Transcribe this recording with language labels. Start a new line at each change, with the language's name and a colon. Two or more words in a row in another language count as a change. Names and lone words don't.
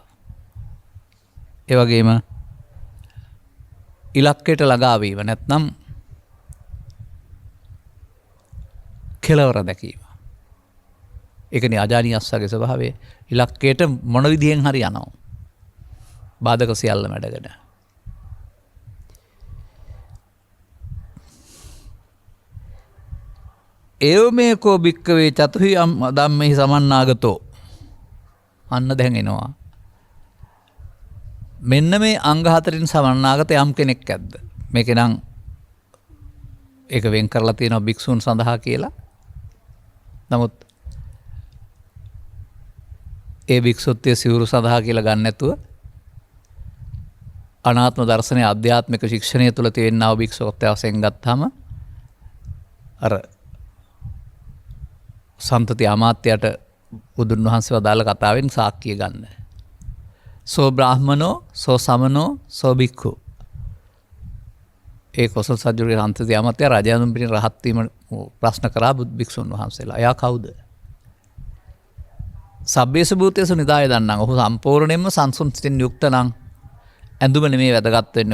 Sinhala: ඒ වගේම ඉලක්කයට ළඟා වීම නැත්නම් කෙලවර දැකීම. ඒකනේ අජානීය අස්සගේ ස්වභාවය. ඉලක්කයට මොන විදිහෙන් හරි යනවා. බාධක සියල්ල මැඩගෙන.
Pali: ඒවමේකෝ භික්කවේ චතුහි ධම්මෙහි සමන්නාගතෝ.
Sinhala: අන්න දැන් එනවා. මෙන්න මේ අංග හතරින් සමන්නාගත යම් කෙනෙක් ඇද්ද? මේක නම් ඒක වෙන් කරලා තියෙනවා භික්ෂුන් සඳහා කියලා. නමුත් ඒ භික්ෂුත්වයේ සිවුරු සඳහා කියලා ගන්න නැතුව අනාත්ම දර්ශනයේ ආධ්‍යාත්මික ශික්ෂණය තුළ තියෙනා වූ භික්ෂුත්වය වශයෙන් ගත්තාම අර සම්තති අමාත්‍යයට බුදුන් වහන්සේ වදාළ කතාවෙන් සාක්කිය ගන්න.
Pali: සෝ බ්‍රාහ්මනෝ සෝ සමනෝ සෝ භික්ඛු.
Sinhala: ඒ කොසල් සජ්ජුගේ සම්තති අමාත්‍ය රජානුන් පිටින් රහත් වීම ප්‍රශ්න කරා භික්ෂුන් වහන්සේලා. එයා කවුද?
Pali: සබ්බේස භූතේසු නිදාය දන්නම්.
Sinhala: ඔහු සම්පූර්ණයෙන්ම සංසුන් සිතින් යුක්ත නම් ඇඳුම නෙමේ වැදගත් වෙන්නේ.